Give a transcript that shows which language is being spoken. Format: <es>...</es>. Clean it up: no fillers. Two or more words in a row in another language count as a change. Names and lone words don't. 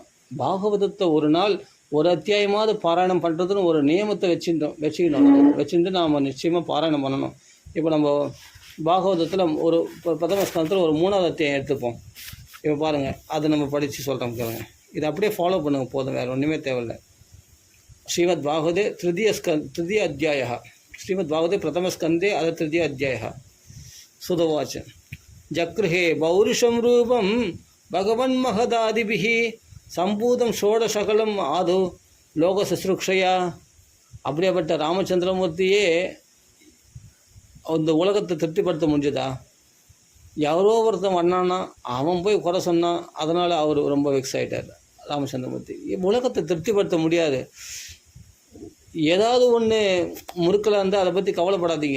<ta>பாகவதத்தை ஒரு நாள் ஒரு அத்தியாயமாவது பாராயணம் பண்ணுறதுன்னு ஒரு நியமத்தை வச்சுட்டு நாம் நிச்சயமாக பாராயணம் பண்ணணும். இப்போ நம்ம பாகவதத்தில் ஒரு பிரதம ஸ்கந்தத்தில் ஒரு 3வது அத்தியாயம் எடுத்துப்போம். இப்போ பாருங்கள், அதை நம்ம படித்து சொல்கிறோம் கேளுங்க. இதை அப்படியே ஃபாலோ பண்ணுங்கள், போதும், வேறு ஒன்றுமே தேவையில்லை.</ta> <sa>श्रीमद् भागवते तृतीय अध्यायः श्रीमद् भागवते प्रथमस्कन्धे अथ 3य अध्यायः सुदवाच जगृहे पौरुषं रूपं भगवन्महदादिभिः सम्पूतं षोडशकलम् आदौ लोकशुश्रूषया.</sa> <ta>அப்படியாப்பட்ட ராமச்சந்திரமூர்த்தியே அந்த உலகத்தை திருப்திப்படுத்த முடிஞ்சதா? யாரோ ஒருத்தன் வந்தானா, அவன் போய் குறை சொன்னான், அதனால் அவர் ரொம்ப வெக்ஸ் ஆகிட்டார் ராமச்சந்திரமூர்த்தி. உலகத்தை திருப்திப்படுத்த முடியாது. ஏதாவது ஒன்று முறுக்கலாக இருந்தால் அதை பற்றி கவலைப்படாதீங்க.</ta>